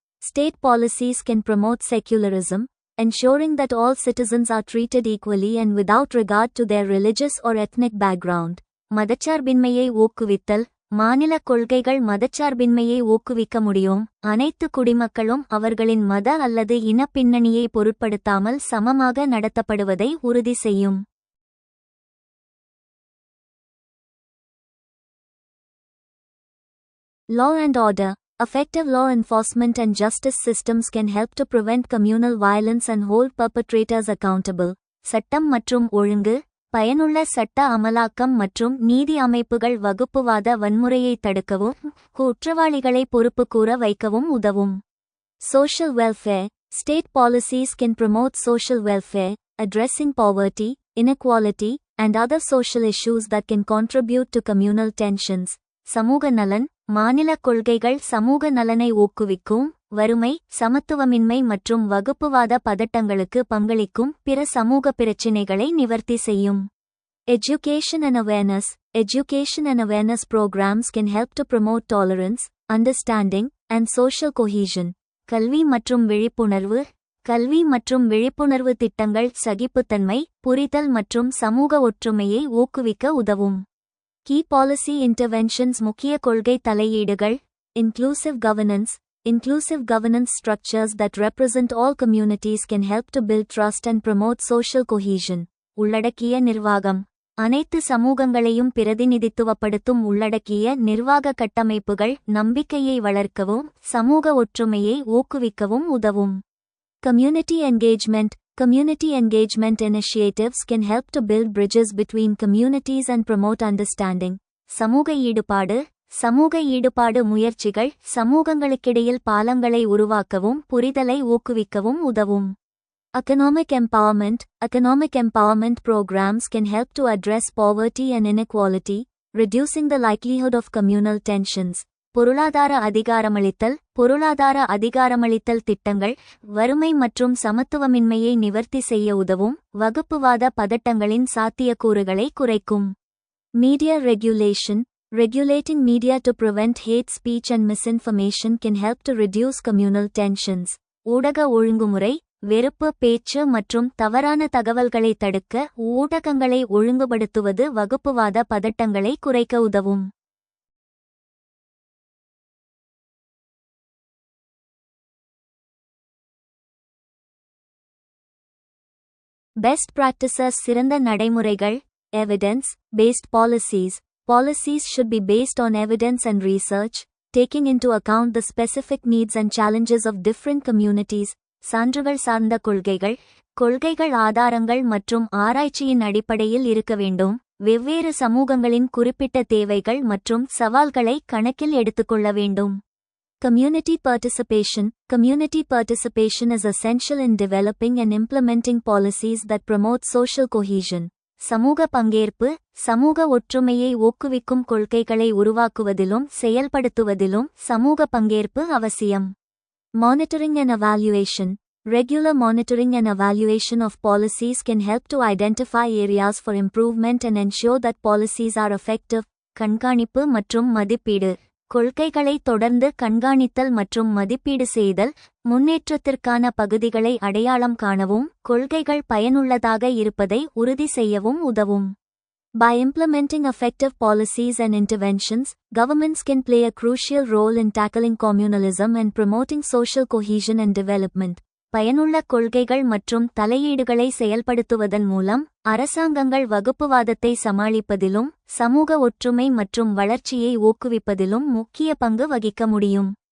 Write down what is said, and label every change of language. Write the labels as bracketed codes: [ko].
[en] State policies can promote secularism, ensuring that all citizens are treated equally and without regard to their religious or ethnic background. [ta] மதச்சார்பின்மையை ஊக்குவித்தல். மாநில கொள்கைகள் மதச்சார்பின்மையை ஊக்குவிக்க முடியும். அனைத்து குடிமக்களும் அவர்களின் மத அல்லது இன பின்னணியை பொருட்படுத்தாமல் சமமாக நடத்தப்படுவதை உறுதி செய்யும். [en] Law and order. Effective law enforcement and justice systems can help to prevent communal violence and hold perpetrators accountable. [ta] சட்டம் மற்றும் ஒழுங்கு. பயனுள்ள சட்ட அமலாக்கம் மற்றும் நீதி அமைப்புகள் வகுப்புவாத வன்முறையை தடுக்கவும் குற்றவாளிகளை பொறுப்புக்கூற வைக்கவும் உதவும். [en] Social welfare. State policies can promote social welfare, addressing poverty, inequality, and other social issues that can contribute to communal tensions. [ta] சமூக நலன். மாநில கொள்கைகள் சமூக நலனை ஊக்குவிக்கும், வறுமை, சமத்துவமின்மை மற்றும் வகுப்புவாத பதட்டங்களுக்கு பங்களிக்கும் பிற சமூக பிரச்சினைகளை நிவர்த்தி செய்யும். [en] Education and awareness. Education and awareness programs can help to promote tolerance, understanding, and social cohesion. [ta] கல்வி மற்றும் விழிப்புணர்வு. கல்வி மற்றும் விழிப்புணர்வு திட்டங்கள் சகிப்புத்தன்மை, புரிதல் மற்றும் சமூக ஒற்றுமையை ஊக்குவிக்க உதவும். [en] Key policy interventions. [ta] முக்கிய கொள்கை தலையீடுகள். [en] Inclusive governance. Inclusive governance structures that represent all communities can help to build trust and promote social cohesion. [ta] உள்ளடக்கிய நிர்வாகம். அனைத்து சமூகங்களையும் பிரதிநிதித்துவப்படுத்தும் உள்ளடக்கிய நிர்வாக கட்டமைப்புகள் நம்பிக்கையை வளர்க்கவும் சமூக ஒற்றுமையை ஊக்குவிக்கவும் உதவும். [en] Community engagement. Community engagement initiatives can help to build bridges between communities and promote understanding. [ta] சமூக ஈடுபாடு. சமூக ஈடுபாடு முயற்சிகள் சமூகங்களுக்கிடையில் பாலங்களை உருவாக்கவும் புரிதலை ஊக்குவிக்கவும் உதவும். [en] Economic empowerment. Economic empowerment programs can help to address poverty and inequality, reducing the likelihood of communal tensions. [ta] பொருளாதார அதிகாரமளித்தல். பொருளாதார அதிகாரமளித்தல் திட்டங்கள் வறுமை மற்றும் சமத்துவமின்மையை நிவர்த்தி செய்ய உதவும், வகுப்புவாத பதட்டங்களின் சாத்தியக்கூறுகளை குறைக்கும். [en] Media regulation. Regulating media to prevent hate speech and misinformation can help to reduce communal tensions. [ta] ஊடக ஒழுங்குமுறை. வெறுப்பு பேச்சு மற்றும் தவறான தகவல்களை தடுக்க ஊடகங்களை ஒழுங்குபடுத்துவது வகுப்புவாத பதட்டங்களை குறைக்க உதவும். [en] Best practices. [ta] சிறந்த நடைமுறைகள். [en] Evidence based policies. Policies should be based on evidence and research, taking into account the specific needs and challenges of different communities. [ta] சான்றுகள் சார்ந்த கொள்கைகள். கொள்கைகள் ஆதாரங்கள் மற்றும் ஆராய்ச்சியின் அடிப்படையில் இருக்க வேண்டும். வெவ்வேறு சமூகங்களின் குறிப்பிட்ட தேவைகள் மற்றும் சவால்களை கணக்கில் எடுத்துக்கொள்ள வேண்டும். [en] Community participation. Community participation is essential in developing and implementing policies that promote social cohesion. [ta] சமூக பங்கேற்பு. சமூக ஒற்றுமையை ஊக்குவிக்கும் கொள்கைகளை உருவாக்குவதிலும் செயல்படுத்துவதிலும் சமூக பங்கேற்பு அவசியம். [en] Monitoring and evaluation. Regular monitoring and evaluation of policies can help to identify areas for improvement and ensure that policies are effective. [ta] கண்காணிப்பு மற்றும் மதிப்பீடு. கொள்கைகளை தொடர்ந்து கண்காணித்தல் மற்றும் மதிப்பீடு செய்தல், முன்னேற்றத்திற்கான பகுதிகளை அடையாளம் காணவும், கொள்கைகள் பயனுள்ளதாக இருப்பதை உறுதி செய்யவும் உதவும். [en] By implementing effective policies and interventions, governments can play a crucial role in tackling communalism and promoting social cohesion and development. [ta] பயனுள்ள கொள்கைகள் மற்றும் தலையீடுகளை செயல்படுத்துவதன் மூலம் அரசாங்கங்கள் வகுப்புவாதத்தை சமாளிப்பதிலும் சமூக ஒற்றுமை மற்றும் வளர்ச்சியை ஊக்குவிப்பதிலும் முக்கிய பங்கு வகிக்க முடியும்.